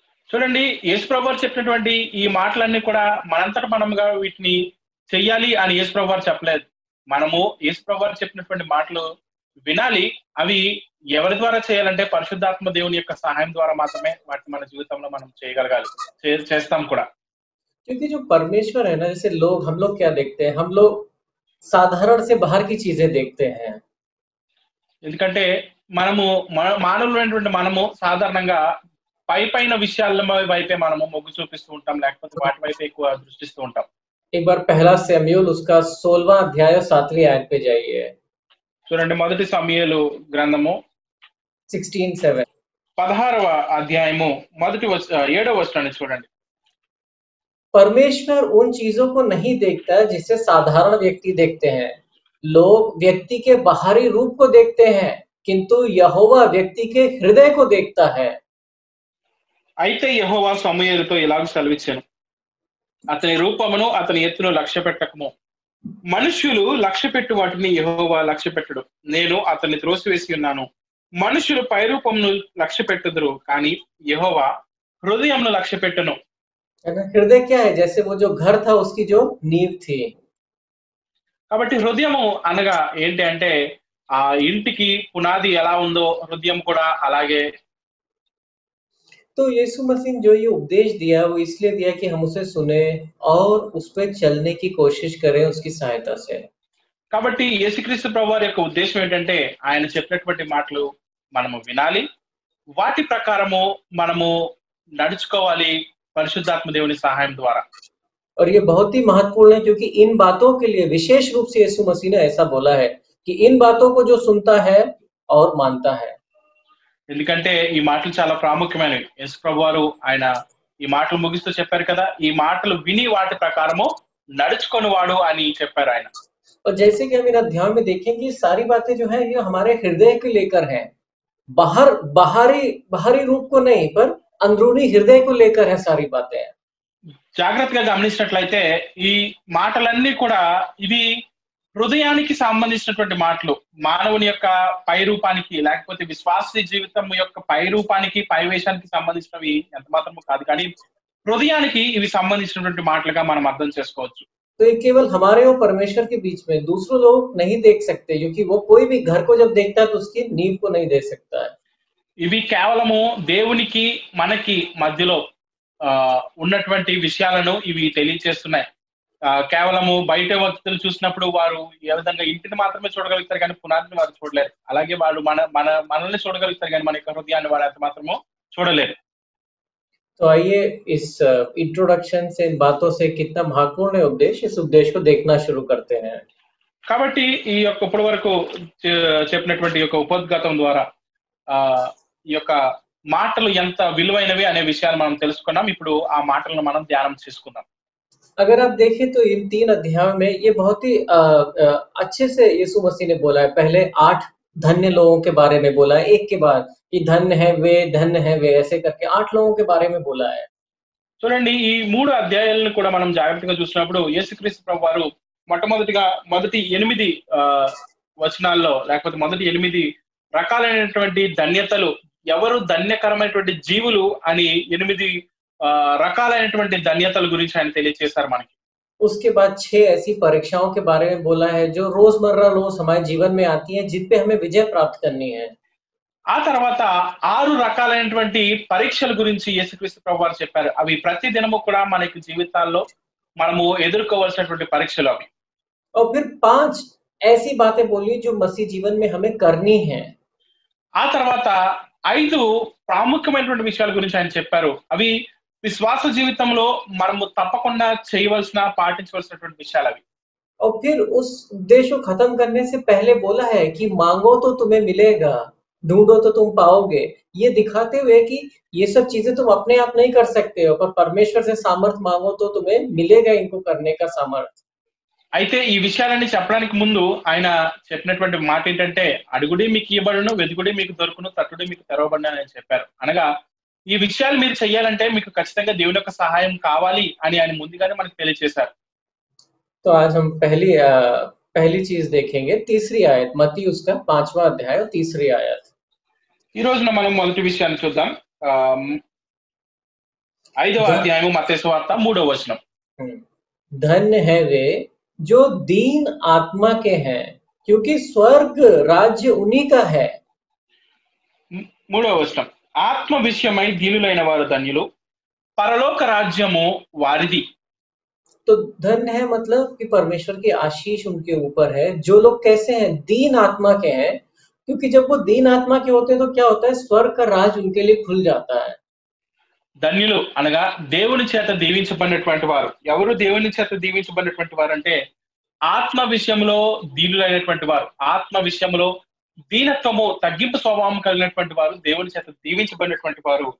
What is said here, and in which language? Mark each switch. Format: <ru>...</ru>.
<te>చూడండి, యేసు ప్రభువారు చెప్పినటువంటి ఈ మాటలన్నీ కూడా మనంతట మనముగా వీటిని చెయ్యాలి అని యేసు ప్రభువారు చెప్పలేదు. మనము యేసు ప్రభువారు చెప్పినటువంటి మాటలు వినాలి. అవి ఎవరి ద్వారా చేయాలంటే పరిశుద్ధాత్మ దేవుని యొక్క సహాయం ద్వారా మాత్రమే వాటిని మన జీవితంలో మనం చేయగలగాలి, చేస్తాం కూడా.</te> <hi>क्योंकि जो परमेश्वर है ना, जैसे हम लोग क्या देखते हैं, हम लोग साधारण से बाहर की चीजें देखते हैं।</hi> <te>ఎందుకంటే మానవులైనటువంటి మనము సాధారణంగా పైన విషయాల వైపే మనము మొగ్గు చూపిస్తూ ఉంటాం, లేకపోతే వాటి వైపు ఎక్కువ దృష్టిస్తూ ఉంటాం.</te> <hi>एक बार पहला शमूएल उसका 16वां अध्याय 7वीं आयत पे जाइए।</hi> <te>చూడండి, మొదటి సమూయేలు గ్రంథము 16:7 16వ అధ్యాయము 7వ వచనాన్ని చూడండి.</te> <hi>परमेश्वर उन चीजों को नहीं देखता जिसे साधारण व्यक्ति देखते हैं। लोग व्यक्ति के बाहरी रूप को देखते हैं, किंतु यहोवा व्यक्ति के हृदय को देखता है।</hi> <te>అయితే యెహోవా సమూయేలుతో ఇలాగ సెలవిచ్చెను, అతని రూపమును అతని ఎత్తును లక్ష్య పెట్టకము. మనుష్యులు లక్ష్య పెట్టు వాటిని యెహోవా లక్ష్య పెట్టడు. నేను అతన్ని త్రోసివేసి ఉన్నాను. మనుషులు పైరూపమును లక్ష్య పెట్టుదురు, కానీ యెహోవా హృదయంను లక్ష్య పెట్టును.</te> <hi>हृदय क्या है? जैसे वो जो घर था उसकी जो नींव थी।</hi> <te>కాబట్టి హృదయము అనగా ఏంటి అంటే, ఆ ఇంటికి పునాది ఎలా ఉందో హృదయం కూడా అలాగే.</te> <hi>तो यीशु मसीह जो ये उपदेश दिया वो इसलिए दिया कि हम उसे सुने और उस पर चलने की कोशिश करें उसकी सहायता से।</hi> <te>కాబట్టి యేసుక్రీస్తు ప్రభువారి యొక్క ఉద్దేశం ఏంటంటే, ఆయన చెప్పినటువంటి మాటలు మనము వినాలి, వాటి ప్రకారము మనము నడుచుకోవాలి పరిశుద్ధాత్మ దేవుని సహాయం ద్వారా.</te> <hi>और ये बहुत ही महत्वपूर्ण है क्योंकि इन बातों के लिए विशेष रूप से यीशु मसीह ने ऐसा बोला है कि इन बातों को जो सुनता है और मानता है।</hi> <te>ఎందుకంటే ఈ మాటలు చాలా ప్రాముఖ్యమైనవి. యేసు ప్రభువారు ఆయన ఈ మాటలు ముగిస్తూ చెప్పారు కదా, ఈ మాటలు విని వాటి ప్రకారము నడుచుకొని వాడు అని చెప్పారు ఆయన.</te> <hi>और जैसे कि हम इन अध्यायों में देखेंगे सारी बातें जो है ये हमारे हृदय को लेकर हैं। बाहर बाहरी बाहरी रूप को नहीं, पर अंदरूनी हृदय को लेकर है सारी बातें।</hi> <te>జాగ్రత్తగా గమనించినట్లయితే ఈ మాటలన్నీ కూడా ఇవి హృదయానికి సంబంధించినటువంటి మాటలు. మానవుని యొక్క పై రూపానికి లేకపోతే విశ్వాసీ జీవితం యొక్క పై రూపానికి పై వేషానికి సంబంధించినవి ఎంత మాత్రము కాదు, కానీ హృదయానికి ఇవి సంబంధించినటువంటి మాటలుగా మనం అర్థం చేసుకోవచ్చు.</te> <hi>तो ये केवल हमारे और परमेश्वर के बीच में, दूसरों लोग नहीं देख सकते, क्योंकि वो कोई भी घर को जब देखता है तो उसकी नींव को नहीं देख सकता है।</hi> <te>ఇవి కేవలము దేవునికి మనకి మధ్యలో ఉన్నటువంటి విషయాలను ఇవి తెలియజేస్తున్నాయి. కేవలము బయట వ్యక్తులు చూసినప్పుడు వారు ఏ విధంగా ఇంటిని మాత్రమే చూడగలుగుతారు, కానీ పునాదిని వారు చూడలేరు. అలాగే వాళ్ళు మనల్ని చూడగలుగుతారు, కానీ మన యొక్క హృదయాన్ని వారు అంత మాత్రము చూడలేరు.</te> <hi>तो आइए इस इंट्रोडक्शन से, इन बातों से कितना महत्वपूर्ण है उद्देश्य, इस उद्देश्य को देखना शुरू करते हैं।</hi> <te>కాబట్టి ఈ యొక్క ఇప్పటి వరకు చెప్పినటువంటి యొక్క ఉపోద్ఘాతం ద్వారా ఈ యొక్క మాటలు ఎంత విలువైనవి అనే విషయాలు మనం తెలుసుకున్నాం. ఇప్పుడు ఆ మాటలను మనం ధ్యానం చేసుకుందాం.</te> <hi>अगर आप देखें तो इन 3 अध्यायों में ये बहुत ही अच्छे से यीशु मसीह ने बोला है। पहले 8 धन्य लोगों के बारे में बोला है, एक के बाद कि धन्य है वे, ऐसे करके 8 लोगों के बारे में बोला है।</hi> <te>చూడండి, ఈ 3 అధ్యాయాలను కూడా మనం జాగ్రత్తగా చూసినప్పుడు యేసుక్రీస్తు ప్రభువు వారు మొదటి 8 వచనాల్లో లేకపోతే మొదటి 8 రకాలైనటువంటి ధన్యతలు, ఎవరు ధన్యకరమైనటువంటి జీవులు అని 8 రకాలైనటువంటి ధన్యతల గురించి ఆయన తెలియజేశారు మనకి.</te> <hi>उसके बाद 6 ऐसी परीक्षाओं के बारे में बोला है जो रोजमर्रा हमारे जीवन में आती हैं, जिन पे हमें विजय प्राप्त करनी है।</hi> <te>ఆ తర్వాత 6 రకాలైనటువంటి పరీక్షల గురించి యేసుక్రీస్తు ప్రభువారు చెప్పారు. అవి ప్రతి దినము కూడా మనకి జీవితాల్లో మనము ఎదుర్కోవాల్సినటువంటి పరీక్షలు అవి.</te> <hi>और फिर 5 ऐसी बातें बोली जो मसीह जीवन में हमें करनी है।</hi> <te>ఆ తర్వాత 5 ప్రాముఖ్యమైనటువంటి విషయాల గురించి ఆయన చెప్పారు. అవి విశ్వాస జీవితంలో మనము తప్పకుండా చేయవలసిన పాటించవలసినటువంటి విషయాలు అవి.</te> <hi>और फिर उस उद्देश्य को खत्म करने से पहले बोला है कि मांगो तो तुम्हें मिलेगा, ढूंढो तो तुम पाओगे। ये दिखाते हुए कि ये सब चीजें तुम अपने आप नहीं कर सकते हो, पर परमेश्वर से सामर्थ मांगो तो तुम्हें मिलेगा इनको करने का सामर्थ।</hi> <te>అయితే ఈ విషయాలన్నీ చెప్పడానికి ముందు ఆయన చెప్పినటువంటి మాట ఏంటంటే, అడుగుడి మీకు ఇవ్వబడును, వెతుకుడి మీకు దొరుకును, తట్టుడి మీకు తెరవబడును అని చెప్పారు. అనగా ఈ విషయాలు మీరు చెయ్యాలంటే మీకు ఖచ్చితంగా దేవుని యొక్క సహాయం కావాలి అని ఆయన ముందుగానే మనకు తెలియజేశారు.</te> <hi>तो आज हम पहली चीज देखेंगे, तीसरी आयत, मत्ती उसका 5वां अध्याय और तीसरी आयत।</hi> <te>ఈ రోజున మనం మొదటి విషయాన్ని చూద్దాం. 5వ అధ్యాయము మత్తయి సువార్త 3వ వచనం.</te> <hi>धन्य है वे जो दीन आत्मा के हैं, क्योंकि स्वर्ग राज्य उन्हीं का है।</hi> <te>3వ వచనం, ఆత్మ విషయమై దీనులైన వారు ధన్యులు, పరలోక రాజ్యము వారిది.</te> <hi>तो धन्य है मतलब कि परमेश्वर की आशीष उनके ऊपर है। जो लोग कैसे हैं, दीन आत्मा के हैं, क्योंकि जब वो दीन आत्मा के होते हैं तो क्या होता है, स्वर्ग का राज उनके लिए खुल जाता है।</hi> <te>ధన్యులు అనగా దేవుని చేత దీవించబడినటువంటి వారు. ఎవరు దేవుని చేత దీవించబడినటువంటి వారు అంటే, ఆత్మ విషయంలో దీనులైనటువంటి వారు, ఆత్మ విషయంలో దీనత్వము తగ్గింపు స్వభావం కలిగినటువంటి వారు దేవుని చేత దీవించబడినటువంటి వారు.</te>